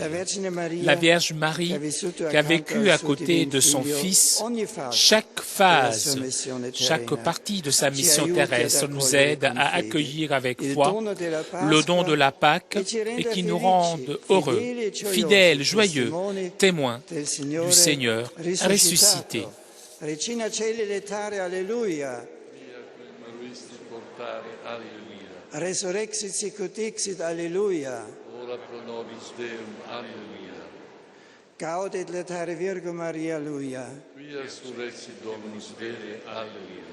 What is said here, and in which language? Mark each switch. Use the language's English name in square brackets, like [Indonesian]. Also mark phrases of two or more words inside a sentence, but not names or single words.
[French] La Vierge Marie, qui a vécu à côté de son Fils, chaque phase, chaque partie de sa mission terrestre nous aide à accueillir avec foi le don de la Pâque et qui nous rendent heureux, fidèles, joyeux, témoins du Seigneur ressuscité. [Latin] Regina Coeli letare, alleluia. Resurrexit sicut dixit, alleluia. Ora pro nobis Deum, alleluia. Gaudet letare Virgo Maria, alleluia. Quia surrexit Dominus Vere, alleluia.